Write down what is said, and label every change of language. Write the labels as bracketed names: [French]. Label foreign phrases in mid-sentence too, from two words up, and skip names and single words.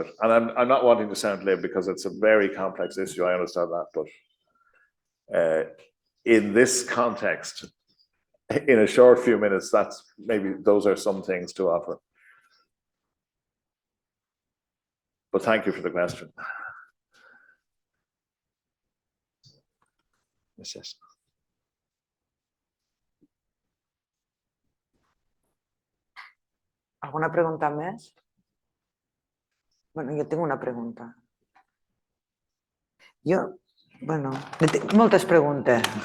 [English] And I'm not wanting to sound glib because it's a very complex issue, I understand that, but in this context, in a short few minutes, that's maybe those are some things to offer. But thank you for the question. [Catalan] Gràcies. ¿Alguna pregunta més? Bueno, jo tinc una pregunta. Bueno, moltes preguntes.